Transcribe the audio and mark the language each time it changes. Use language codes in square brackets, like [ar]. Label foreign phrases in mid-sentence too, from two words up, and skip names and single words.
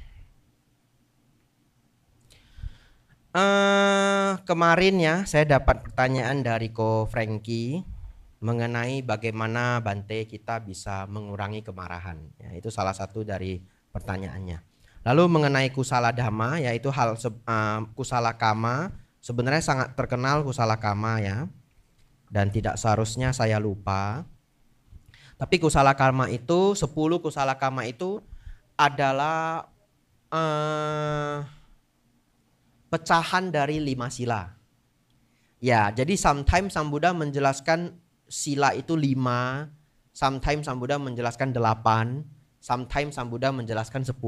[id] Kemarin ya saya dapat pertanyaan dari Ko Frankie mengenai bagaimana Bante kita bisa mengurangi kemarahan. Ya, itu salah satu dari pertanyaannya. Lalu mengenai [pi] kusala dhamma, [id] yaitu hal [pi] kusala kama, [id] sebenarnya sangat terkenal [pi] kusala kama [id] ya, dan tidak seharusnya saya lupa. Tapi [pi] kusala kama [id] itu 10 [pi] kusala kama [id] itu adalah pecahan dari 5 sila. Ya, jadi sometimes Sang Buddha menjelaskan sila itu 5, sometimes Sang Buddha menjelaskan 8, sometimes Sang Buddha menjelaskan 10.